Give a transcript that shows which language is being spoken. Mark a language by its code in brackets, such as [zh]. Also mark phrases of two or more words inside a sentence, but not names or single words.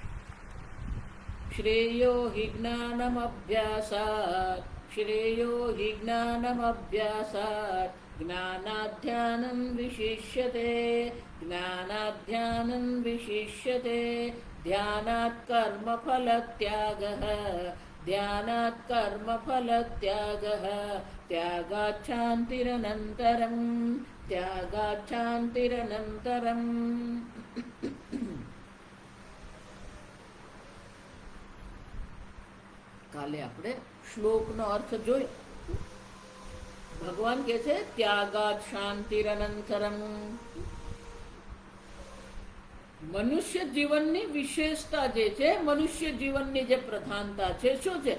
[sa] श्रेयो हि ज्ञानमभ्यासात् श्रेयो हि ज्ञानमभ्यासात् ज्ञानाध्यानं विशिष्यते ज्ञानाध्यानं विशिष्यते। ध्यानात् कर्मफलत्यागः ध्यानात् कर्मफलत्यागः त्यागात् शान्तिरनन्तरं त्यागात् शान्तिरनन्तरम्। [gu] કાલે આપણે શ્લોકનો અર્થ જોઈ. ભગવાન કહે છે [sa] त्यागात शान्तिरनन्तरम. [gu] મનુષ્ય જીવનની વિશેષતા જે છે, મનુષ્ય જીવનની જે પ્રધાનતા છે, શું છે?